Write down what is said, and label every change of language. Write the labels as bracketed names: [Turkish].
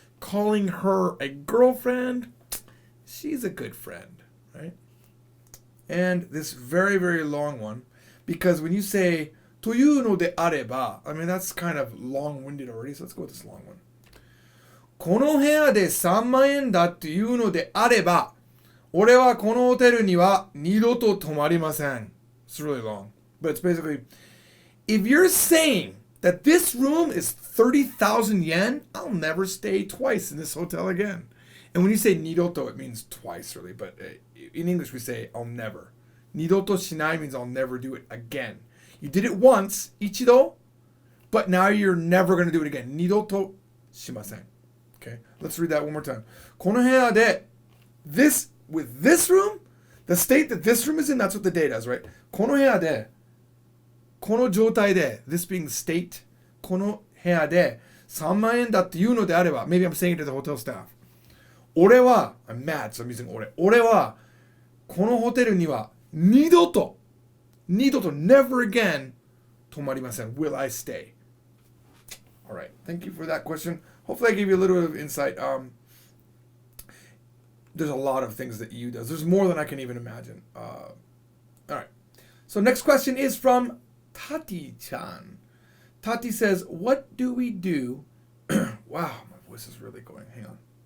[English] Calling her a girlfriend, she's a good friend, right? And this very, very long one, because when you say [Japanese] というのであれば, [English] I mean, that's kind of long-winded already, so let's go with this long one. [Japanese] この部屋で3万円だっていうのであれば、俺はこのホテルには二度と泊まりません. [English] It's really long, but it's basically, if you're saying that this room is 30,000 yen, I'll never stay twice in this hotel again. And when you say nidoto, it means twice, really. But in English, we say, I'll never. [Japanese] Nidoto shinai [English] means I'll never do it again. You did it once, ichido, but now you're never going to do it again. [Japanese] Nidoto shimasen. [English] Okay, let's read that one more time. [Japanese] この部屋で [English] with this room, the state that this room is in, that's what the data is, right? [Japanese] この部屋でこの状態で [English] this being the state [Japanese] この部屋で3万円だっていうのであれば [English] maybe I'm saying it to the hotel staff [Japanese] 俺は [English] I'm mad so I'm using [Japanese] 俺はこのホテルには二度と [English] never again [Japanese] 泊まりません [English] will I stay. Alright, thank you for that question. Hopefully I gave you a little bit of insight. There's a lot of things that you does. There's more than I can even imagine. Alright, so next question is from Tati-chan. Tati says, what do we do? Wow, my voice is really going. Hang on.